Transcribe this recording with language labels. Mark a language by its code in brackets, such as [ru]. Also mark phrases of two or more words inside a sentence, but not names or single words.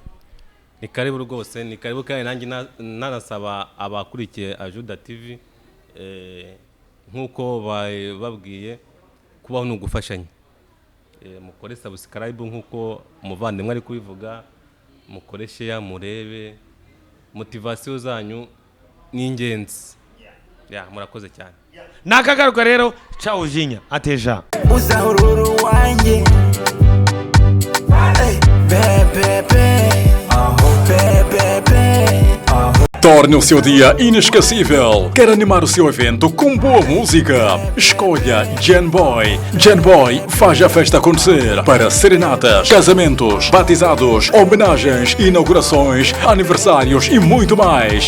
[rw] Ni karibu rwose ni karibu kandi nanjye nanasaba abakurikiye Ajuda TV nkuko babwiye kubaho no gufashanya mukore subscribe nkuko umuvandimwe ari kubivuga mukore share murebe motivation zanyu ni ingenzi murakoze cyane nakagaruka rero ciao jinya ateja uzahururu wanjye bebebe [pt] Torne o seu dia inesquecível. Quer animar o seu evento com boa música? Escolha Gen Boy. Gen Boy faz a festa acontecer para serenatas, casamentos, batizados, homenagens, inaugurações, aniversários e muito mais.